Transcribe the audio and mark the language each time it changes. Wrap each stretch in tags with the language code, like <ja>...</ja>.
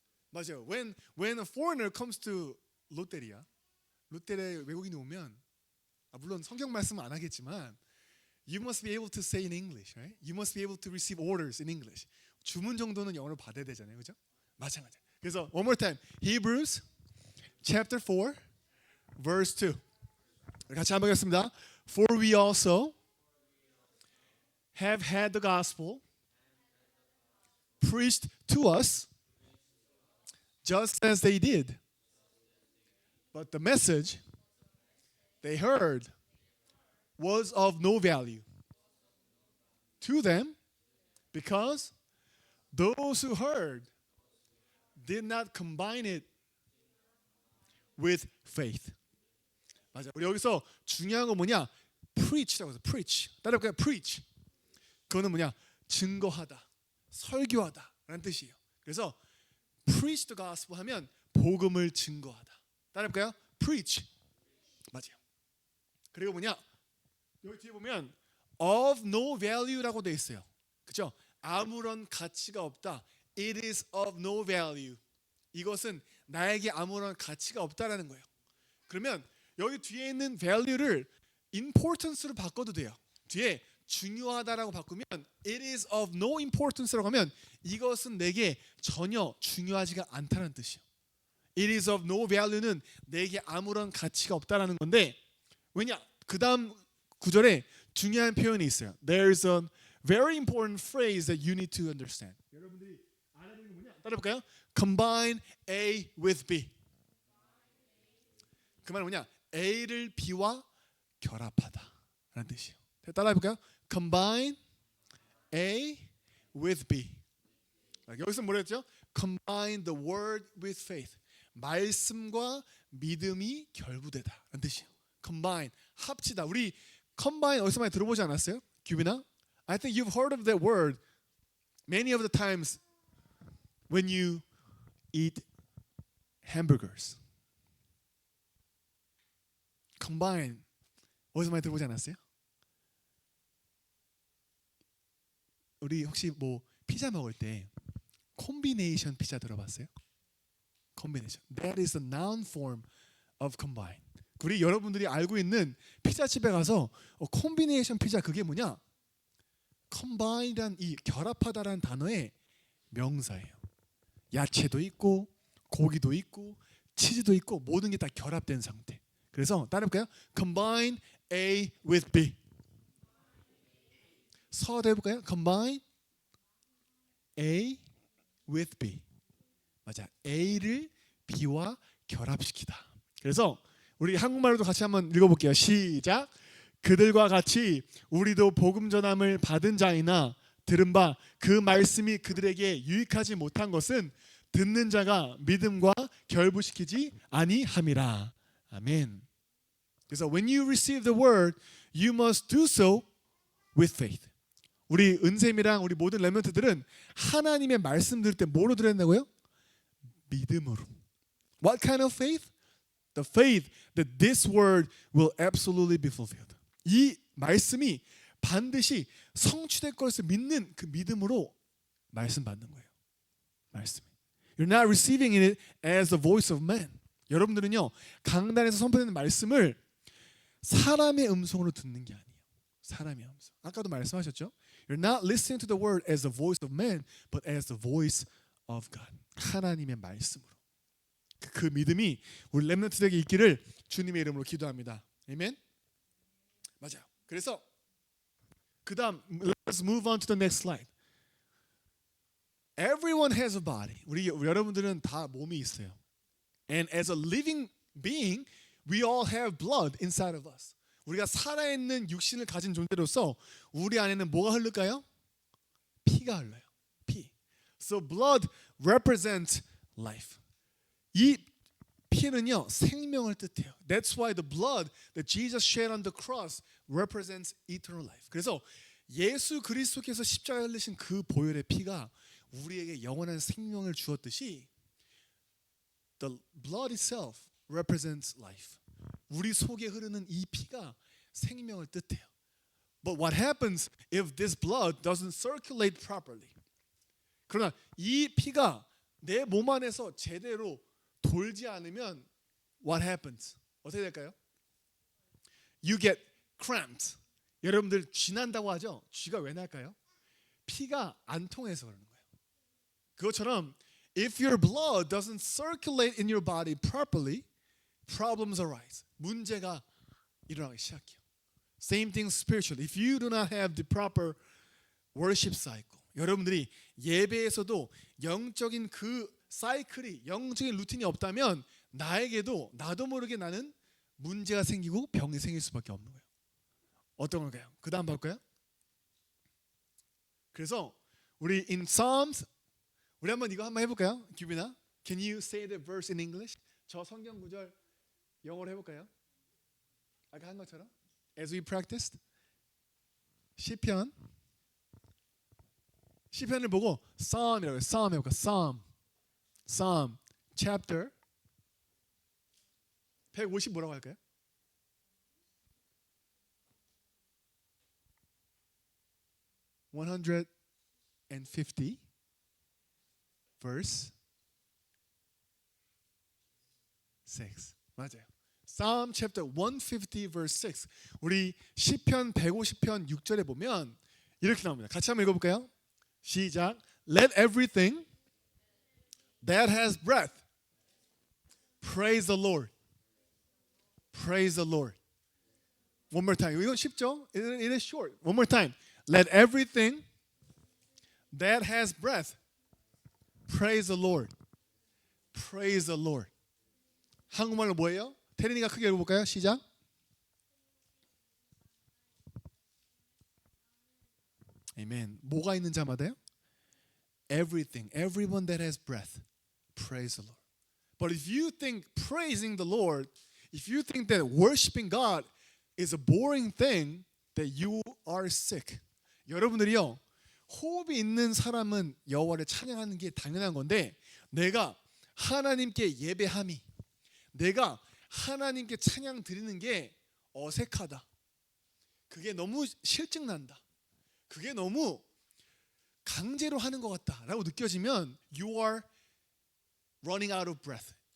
<ko>맞아요.</ko> <en>When a foreigner comes to</en> <ko>롯데리아 외국인이 오면 물론 성경 말씀은 안 하겠지만</ko> <en>you must be able to say in English, right? You must be able to receive orders in English.</en> <ko>주문 정도는 영어로 받아야 되잖아요, 그죠? 마찬가지. 그래서</ko> <en>one more time, Hebrews chapter 4, verse 2.</en> <ko>같이 한번 보겠습니다.</ko> <en>For we also have had the gospel preached to us, just as they did. But the message they heard was of no value to them because those who heard did not combine it with faith.</en> <ko>맞아. 우리 여기서 중요한 건 뭐냐? preach라고 해서 preach. 따라해볼까요? preach. 그거는 뭐냐? 증거하다, 설교하다라는 뜻이에요. 그래서</ko> <en>preach the gospel</en> <ko>하면 복음을 증거하다. 따라해볼까요? preach. 맞아요. 그리고 뭐냐? 여기 뒤에 보면 of no value라고 돼 있어요. 그렇죠? 아무런 가치가 없다.</ko> <en>It is of no value.</en> <ko>이것은 나에게 아무런 가치가 없다라는 거예요. 그러면 여기 뒤에 있는 value를 importance로 바꿔도 돼요. 뒤에 중요하다라고 바꾸면</ko> <en>it is of no importance</en> <ko>라고 하면 이것은 내게 전혀 중요하지가 않다는 뜻이에요.</ko> <en>It is of no value</en> <ko>는 내게 아무런 가치가 없다라는 건데 왜냐? 그 다음 구절에 중요한 표현이 있어요.</ko> <en>There's a very important phrase that you need to understand.</en> <ko>여러분들이 알아야 되는 게 뭐냐? 따라해볼까요?</ko> <en>Combine A with B.</en> <ko>그 말은 뭐냐? A를 B와 결합하다 라는 뜻이에요. 따라해볼까요?</ko> <en>Combine A with B.</en> <ko>여기서 뭐라 했죠?</ko> <en>Combine the word with faith.</en> <ko>말씀과 믿음이 결부되다 라는 뜻이에요. Combine, 합치다. 우리 combine 어디서 많이 들어보지 않았어요? 규빈아?</ko> <en>I think you've heard of that word many of the times when you eat hamburgers.</en> <ko>combine 어디서 많이 들어보지 않았어요? 우리 혹시 뭐 피자 먹을 때 콤비네이션 피자 들어봤어요?</ko> <en>combination. That is the noun form of combine.</en> <ko>우리 여러분들이 알고 있는 피자집에 가서 콤비네이션 피자 그게 뭐냐? combine이란 이 결합하다라는 단어의 명사예요. 야채도 있고 고기도 있고 치즈도 있고 모든 게 다 결합된 상태. 그래서 따라해볼까요?</ko> <en>Combine A with B.</en> <ko>서도 해볼까요?</ko> <en>Combine A with B.</en> <ko>맞아. A를 B와 결합시키다. 그래서 우리 한국말로도 같이 한번 읽어볼게요. 시작. 그들과 같이 우리도 복음 전함을 받은 자이나 들은 바 그 말씀이 그들에게 유익하지 못한 것은 듣는 자가 믿음과 결부시키지 아니함이라. 아멘. 그래서</ko> <en>when you receive the word, you must do so with faith.</en> <ko>우리 은샘이랑 우리 모든 렘넌트들은 하나님의 말씀 들을 때 뭐로 들었나고요? 믿음으로.</ko> <en>What kind of faith? The faith that this word will absolutely be fulfilled.</en> <ko>이 말씀이 반드시 성취될 것을 믿는 그 믿음으로 말씀 받는 거예요. 말씀.</ko> <en>You're not receiving it as the voice of man.</en> <ko>여러분들은요 강단에서 선포되는 말씀을 사람의 음성으로 듣는 게 아니에요. 사람의 음성. 아까도 말씀하셨죠?</ko> <en>You're not listening to the word as the voice of man, but as the voice of God.</en> <ko>하나님의 말씀으로. 그 믿음이 우리 렘넌트들에게 있기를 주님의 이름으로 기도합니다. 아멘. 맞아요. 그래서 그다음</ko> <en>let's move on to the next slide. Everyone has a body.</en> <ko>우리 여러분들은 다 몸이 있어요.</ko> <en>And as a living being, we all have blood inside of us.</en> <ko>우리가 살아있는 육신을 가진 존재로서 우리 안에는 뭐가 흐를까요? 피가 흘러요. 피.</ko> <en>So blood represents life.</en> <ko>이 피는요 생명을 뜻해요.</ko> <en>That's why the blood that Jesus shed on the cross represents eternal life.</en> <ko>그래서 예수 그리스도께서 십자가에 흘리신 그 보혈의 피가 우리에게 영원한 생명을 주었듯이</ko> <en>the blood itself represents life.</en> <ko>우리 속에 흐르는 이 피가 생명을 뜻해요.</ko> <en>But what happens if this blood doesn't circulate properly?</en> <ko>그러나 이 피가 내 몸 안에서 제대로 돌지 않으면</ko> <en>what happens?</en> <ko>어떻게 될까요?</ko> <en>You get cramped.</en> <ko>여러분들 쥐 난다고 하죠? 쥐가 왜 날까요? 피가 안 통해서 그러는 거예요. 그것처럼</ko> <en>if your blood doesn't circulate in your body properly, problems arise.</en> <ko>문제가 일어나기 시작해요.</ko> <en>Same thing spiritually. If you do not have the proper worship cycle,</en> <ko>여러분들이 예배에서도 영적인 그 사이클이 영적인 루틴이 없다면 나에게도 나도 모르게 나는 문제가 생기고 병이 생길 수밖에 없는 거예요. 어떤 걸까요? 그 다음 볼까요? 그래서 우리</ko> <en>in Psalms</en> <ko>우리 한번 이거 한번 해볼까요?</ko> <en>규빈아, can you say the verse in English?</en> <ko>저 성경 구절 영어로 해볼까요? 아까 한 것처럼</ko> <en>as we practiced</en> <ko>시편을 보고 Psalm이라고 해요. Psalm 해볼까?</ko> <en>Psalm chapter 150</en> <ko>뭐라고 할까요?</ko> <en>(150) verse 6</en> <ko>맞아요.</ko> <en>Psalm chapter 150 verse 6.</en> <ko>우리 시편 150편 6절에 보면 이렇게 나옵니다. 같이 한번 읽어볼까요? 시작.</ko> <en>Let everything that has breath praise the Lord. Praise the Lord. One more time.</en> <ko>이건 쉽죠?</ko> <en>It is short. One more time. Let everything that has breath praise the Lord. Praise the Lord.</en> <ko>한국말로 뭐예요? 태린이가 크게 읽어볼까요? 시작. 아멘. 뭐가 있는 자마다요?</ko> <en>Everything, everyone that has breath, praise the Lord. But if you think praising the Lord, if you think that worshiping God is a boring thing, that you are sick.</en> <ko>여러분들이요, 호흡이 있는 사람은 여호와를 찬양하는 게 당연한 건데 내가 하나님께 예배함이, 내가 하나님께 찬양 드리는 게 어색하다. 그게 너무 실증난다. 그게 너무 강제로 하는 것 같다라고 느껴지면</ko> <en>you are running out of breath.</en>